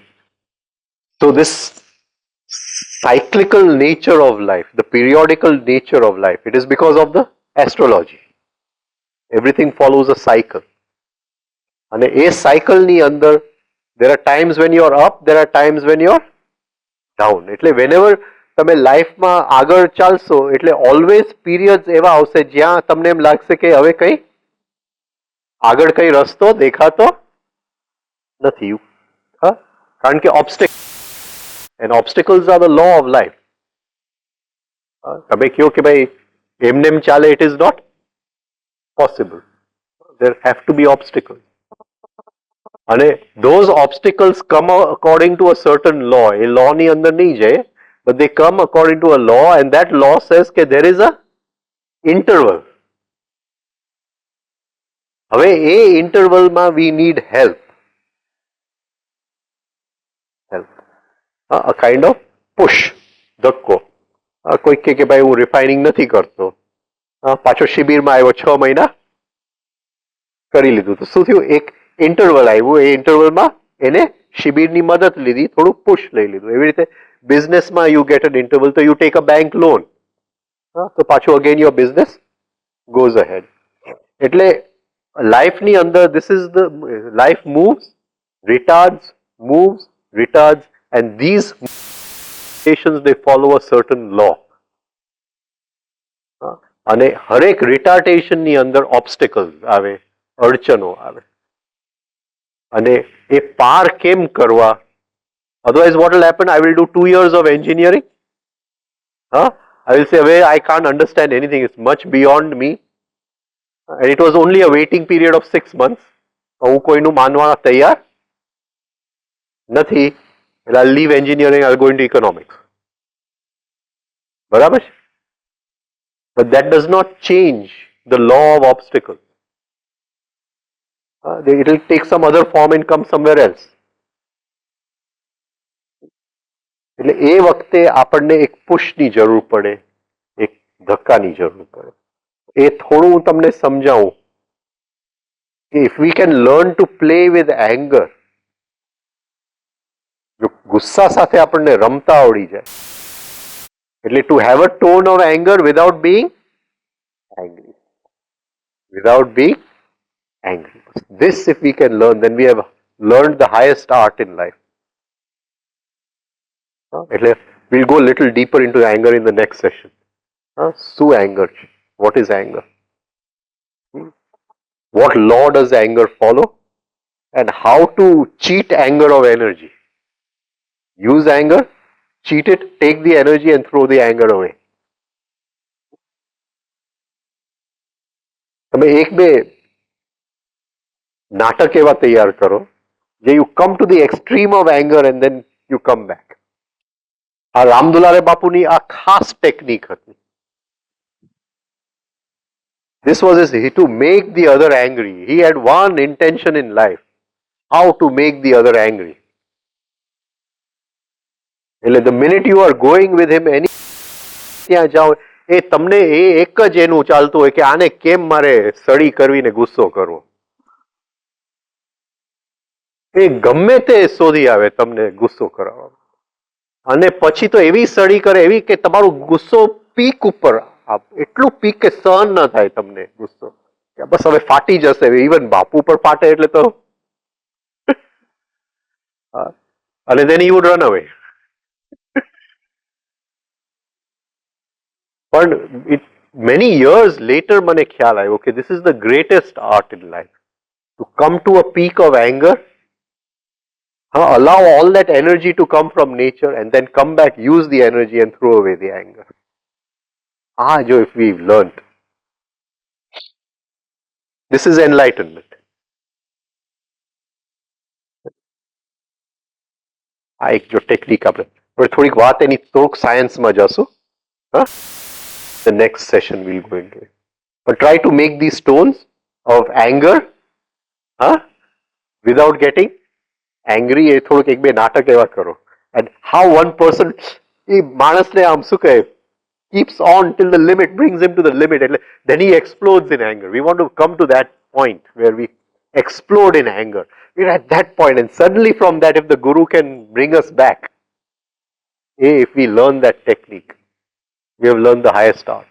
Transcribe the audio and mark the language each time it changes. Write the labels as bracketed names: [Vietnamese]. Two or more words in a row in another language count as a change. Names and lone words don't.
[English] So this cyclical nature of life, the periodical nature of life, it is because of the astrology. Everything follows a cycle. And a cycle ni under, there are times when you are up, there are times when you are down. [Gujarati] એટલે whenever તમે લાઈફમાં આગળ ચાલશો એટલે ઓલવેઝ પીરિયડ્સ એવા આવશે જ્યાં તમને એમ લાગશે કે હવે કઈ આગળ કઈ રસ્તો દેખાતો નથી. હા, કારણ કે [English] obstacles are the law of life. [Gujarati] તમે કહો કે ભાઈ એમને એમ ચાલે, [English] it is not possible. There have to be obstacles. અને those obstacles come according to a certain law. [Gujarati] એ law ની અંદર નહીં જાય, [English] but they come according to a law, and that law says that there is a interval. [Gujarati] હવે એ ઇન્ટરવલમાં [English] we need help. A kind of push, [Gujarati] ધક્કો. કોઈ કે ભાઈ હું રિફાઇનિંગ નથી કરતો, પાછો શિબિરમાં આવ્યો, 6 મહિના કરી લીધું, તો શું થયું? એક ઇન્ટરવલ આવ્યું, એ ઇન્ટરવલમાં એને શિબિરની મદદ લીધી, થોડું પુશ લઈ લીધું. એવી રીતે બિઝનેસમાં [English] you get an interval, તો you take a bank loan, [Gujarati] તો પાછું [English] again your business goes ahead. [Gujarati] એટલે લાઈફની અંદર [English] this is the life moves, retards, moves, retards, and these stations they follow a certain law. [Gujarati] અને હરેક રિટાર્ટેશન ની અંદર ઓબ્સ્ટેકલ્સ આવે, અડચણો આવે, અને એ પાર કેમ કરવા? [English] Otherwise what will happen? I will do 2 years of engineering, I will say, "Well, I can't understand anything. It's much beyond me." And it was only a waiting period of 6 months. [Gujarati] હું કોઈનું માનવા તૈયાર નથી. [English] I'll leave engineering, I'll go into economics. [Gujarati] બરાબર છે? [English] But that does not change the law of obstacles. It will take some other form and come somewhere else. [Gujarati] એટલે એ વખતે આપણને એક પુશની જરૂર પડે, એક ધક્કાની જરૂર પડે. એ થોડું હું તમને સમજાવું કે [English] if we can learn to play with anger, [Gujarati] જો ગુસ્સા સાથે આપણને રમતા આવડી જાય, એટલે [English] to have a tone of anger without being angry. Without being angry. This if we can learn, then we have learned the highest art in life. એટલે we'll go a little deeper into anger in the next session. [Gujarati] શું anger છે? [English] What is anger? What law does anger follow? And how to cheat anger of energy. Use anger, cheat it, take the energy and throw the anger away. [Gujarati] તમે એક બે નાટક એવા તૈયાર કરો જે [English] you come to the extreme of anger and then you come back. [Gujarati] આ રામદુલારે બાપુની આ ખાસ ટેકનિક હતી. [English] This was his, to make the other angry. He had one intention in life, how to make the other angry. એટલે the minute you are going with him, [Gujarati] ત્યાં જાઓ, એ તમને એ એક જ એનું ચાલતું હોય કે આને કેમ મારે સડી કરવીને ગુસ્સો કરવો. એ ગમે તે શોધી આવે તમને ગુસ્સો કરાવવા, અને પછી તો એવી સડી કરે, એવી કે તમારું ગુસ્સો પીક ઉપર, એટલું પીક કે સહન ન થાય તમને ગુસ્સો, બસ હવે ફાટી જશે. ઇવન બાપુ પર ફાટે એટલે તો, અને [English] then he would run away. પણ it many years later [Gujarati] મને ખ્યાલ આવ્યો કે [English] this is the greatest art in life, to come to a peak of anger, allow all that energy to come from nature and then come back, use the energy and throw away the anger. Jo if we've learned, this is enlightenment. [Gujarati] આ એક જો ટેકનિક આપણે થોડીક વાત એની થોડુંક સાયન્સમાં જશું. [English] The next session we'll go into it. But try to make these tones of anger without getting angry. [Gujarati] એ થોડુંક એક બે નાટક એવા કરો. [English] And how one person, [Gujarati] એ માણસને આમ શું કહે, [English] keeps on till the limit, brings him to the limit. Then he explodes in anger. We want to come to that point where we explode in anger. We're at that point, and suddenly from that, if the Guru can bring us back, if we learn that technique, we have learned the highest art.